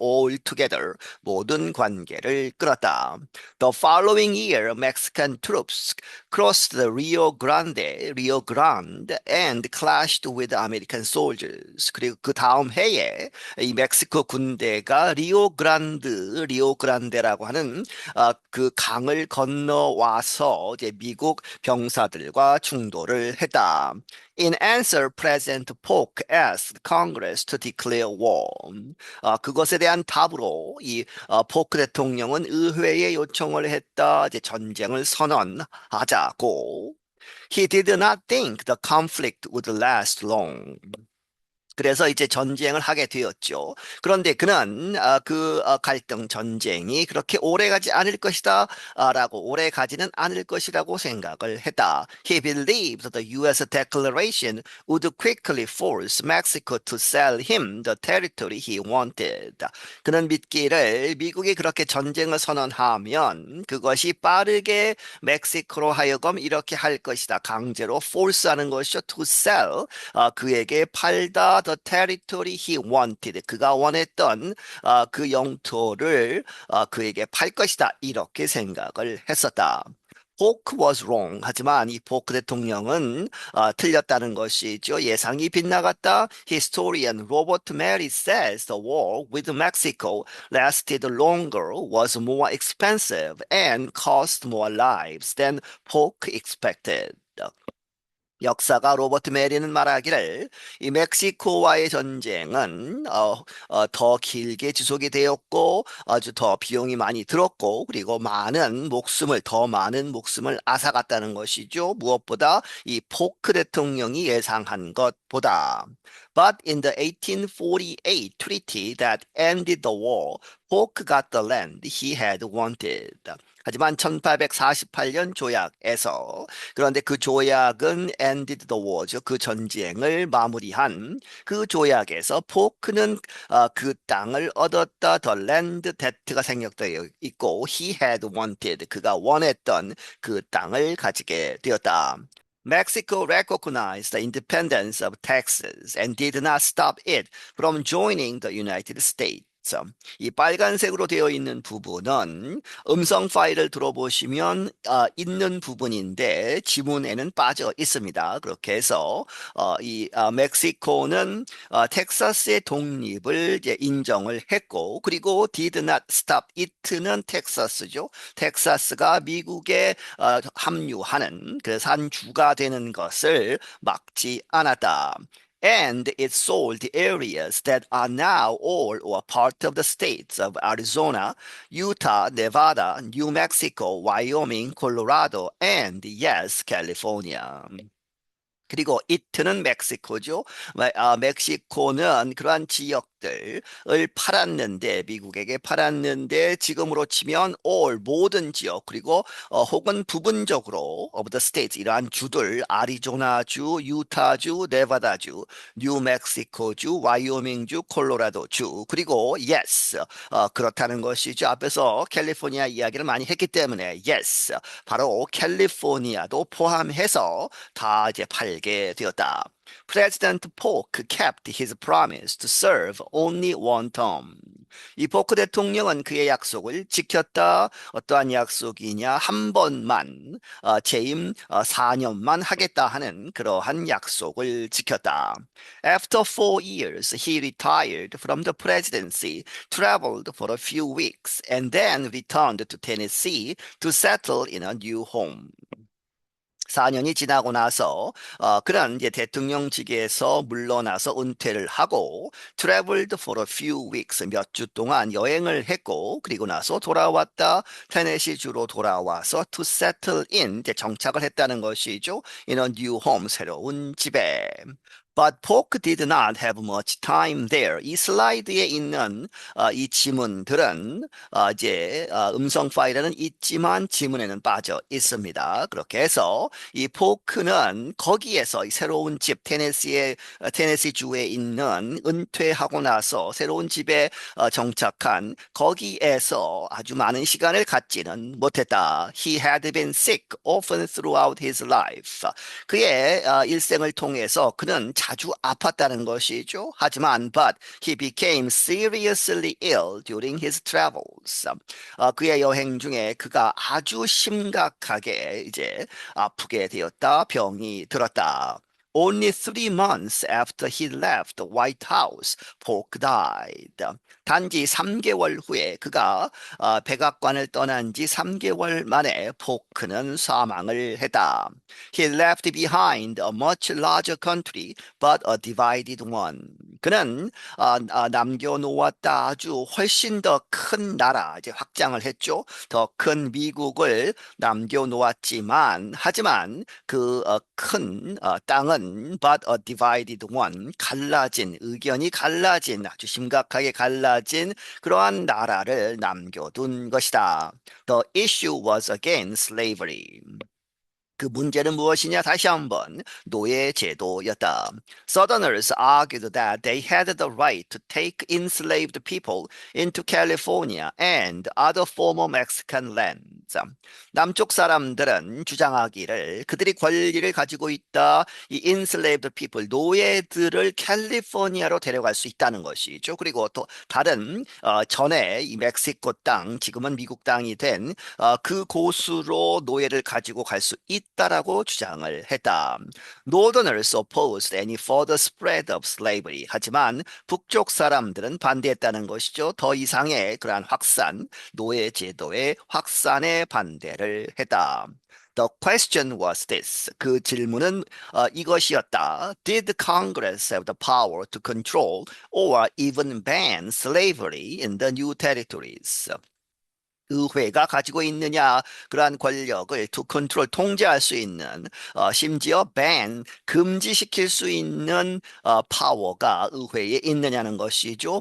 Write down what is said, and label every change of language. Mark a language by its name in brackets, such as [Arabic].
[English] All together [Korean] 모든 관계를 끊었다. [English] The following year, Mexican troops crossed the Rio Grande and clashed with American soldiers. [Korean] 그리고 그 다음 해에 이 멕시코 군대가 리오그란데라고 하는 그 강을 건너와서 이제 미국 병사들과 충돌을 했다. [English] In answer, President Polk asked Congress to declare war. [Korean] 그것에 대한 답으로 이 포크 대통령은 의회에 요청을 했다. 이제 전쟁을 선언하자고. [English] He did not think the conflict would last long. [Korean] 그래서 이제 전쟁을 하게 되었죠. 그런데 그는 그 갈등 전쟁이 그렇게 오래 가지 않을 것이다 라고 오래 가지는 않을 것이라고 생각을 했다. [English] He believed the U.S. declaration would quickly force Mexico to sell him the territory he wanted. [Korean] 그는 믿기를 미국이 그렇게 전쟁을 선언하면 그것이 빠르게 멕시코로 하여금 이렇게 할 것이다. 강제로 force하는 것이죠. [English] To sell [Korean] 그에게 팔다 [English] the territory he wanted. [Korean] 그가 원했던 그 영토를 그에게 팔 것이다. 이렇게 생각을 했었다. [English] Polk was wrong. [Korean] 하지만 이 포크 대통령은 틀렸다는 것이죠. 예상이 빗나갔다. [English] Historian Robert Mary says the war with Mexico lasted longer, was more expensive, and cost more lives than Polk expected. [Korean] 역사가 로버트 메리는 말하기를 이 멕시코와의 전쟁은 더 길게 지속이 되었고 아주 더 비용이 많이 들었고 그리고 더 많은 목숨을 앗아갔다는 것이죠. 무엇보다 이 포크 대통령이 예상한 것보다. [English] But in the 1848 treaty that ended the war, Polk got the land he had wanted. [Korean] 하지만 1848년 조약에서 그런데 그 조약은 [English] ended the war [Korean] 죠. 그 전쟁을 마무리한 그 조약에서 포크는 그 땅을 얻었다. [English] The land that [Korean] 가 생략되어 있고 [English] he had wanted [Korean] 그가 원했던 그 땅을 가지게 되었다. [English] Mexico recognized the independence of Texas and did not stop it from joining the United States. [Korean] 이 빨간색으로 되어 있는 부분은 음성 파일을 들어보시면 있는 부분인데 지문에는 빠져 있습니다. 그렇게 해서 멕시코는 텍사스의 독립을 이제 인정을 했고 그리고 [English] did not stop it [Korean] 는 텍사스죠. 텍사스가 미국에 합류하는 그 산주가 되는 것을 막지 않았다. [English] And it sold the areas that are now all or part of the states of Arizona, Utah, Nevada, New Mexico, Wyoming, Colorado, and yes, California. [Korean] 그리고 이트는 멕시코죠. 멕시코는 그러한 지역들을 팔았는데 미국에게 팔았는데 지금으로 치면 all 모든 지역 그리고 혹은 부분적으로 [English] of the states [Korean] 이러한 주들 아리조나주, 유타주, 네바다주, 뉴멕시코주, 와이오밍주, 콜로라도주 그리고 yes 그렇다는 것이죠. 앞에서 캘리포니아 이야기를 많이 했기 때문에 yes 바로 캘리포니아도 포함해서 다 이제 팔게 되었다. [English] President Polk kept his promise to serve only one term. [Korean] 이 포크 대통령은 그의 약속을 지켰다. 어떠한 약속이냐? 한 번만 재임 4년만 하겠다 하는 그러한 약속을 지켰다. [English] After 4 years, he retired from the presidency, traveled for a few weeks, and then returned to Tennessee to settle in a new home. [Korean] 4년이 지나고 나서 그는 이제 대통령직에서 물러나서 은퇴를 하고 [English] traveled for a few weeks [Korean] 몇 주 동안 여행을 했고 그리고 나서 돌아왔다 테네시주로 돌아와서 [English] to settle in [Korean] 이제 정착을 했다는 것이죠. [English] In a new home [Korean] 새로운 집에. [English] But Polk did not have much time there. [Korean] 이 슬라이드에 있는 이 지문들은 이제 음성 파일에는 있지만 지문에는 빠져 있습니다. 그렇게 해서 이 포크는 거기에서 이 새로운 집 테네시 주에 있는 은퇴하고 나서 새로운 집에 정착한 거기에서 아주 많은 시간을 갖지는 못했다. [English] He had been sick often throughout his life. [Korean] 그의 일생을 통해서 그는 자주 아팠다는 것이죠. 하지만 [English] but he became seriously ill during his travels. [Korean] 그의 여행 중에 그가 아주 심각하게 이제 아프게 되었다. 병이 들었다. [English] Only 3 months after he left the White House, Polk died. [Korean] 단지 3개월 후에 그가 백악관을 떠난 지 3개월 만에 포크는 사망을 했다. [English] He left behind a much larger country, but a divided one. [Korean] 그는 남겨놓았다 아주 훨씬 더 큰 나라, 이제 확장을 했죠. 더 큰 미국을 남겨놓았지만, 하지만 그 큰 땅은 [English] but a divided one, [Korean] 의견이 갈라진, 아주 심각하게 갈라진 그러한 나라를 남겨둔 것이다. [English] The issue was again slavery. [Korean] 그 문제는 무엇이냐? 다시 한번 노예 제도였다. [English] Southerners argued that they had the right to take enslaved people into California and other former Mexican lands. [Korean] 자, 남쪽 사람들은 주장하기를 그들이 권리를 가지고 있다. 이 [English] enslaved people, [Korean] 노예들을 캘리포니아로 데려갈 수 있다는 것이죠. 그리고 또 다른 전에 이 멕시코 땅, 지금은 미국 땅이 된 그 곳으로 노예를 가지고 갈 수 있다라고 주장을 했다. [English] Northerners opposed any further spread of slavery. [Korean] 하지만 북쪽 사람들은 반대했다는 것이죠. 더 이상의 그러한 확산, 노예 제도의 확산에 반대를 했다. [English] The question was this. [Korean] 그 질문은 이것이었다. [English] Did Congress have the power to control or even ban slavery in the new territories? [Korean] 의회가 가지고 있느냐 그러한 권력을 [English] to control [Korean] 통제할 수 있는 심지어 ban 금지시킬 수 있는 파워가 의회에 있느냐는 것이죠.